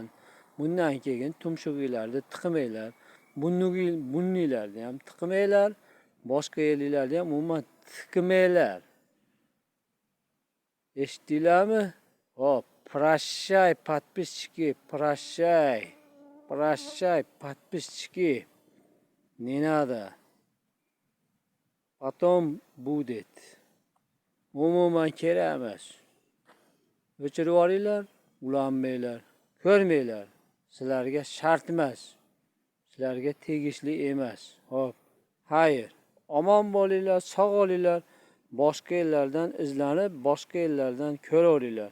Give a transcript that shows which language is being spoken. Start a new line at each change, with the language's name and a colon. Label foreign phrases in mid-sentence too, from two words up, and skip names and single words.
Uzbek: Bundan keyin tumshug'inglarni tiqmanglar. Bunnilarni ham tiqmanglar. Boshqa yerlarni ham umuman tiqmanglar. Eshitdinglarmi?
Russian: Hop, прощай подписчики, прощай. Прощай, подписчики. Не надо. Потом будет.
Uzbek: Umuman kerak emas. O'chirib yuboringlar, ulanmanglar, ko'rmanglar. Sizlarga shart emas. Sizlarga tegishli emas. Hop. Xayr. Omon bo'linglar, sog' bo'linglar. Boshqa yerlardan izlanib, boshqa yerlardan ko'raveringlar.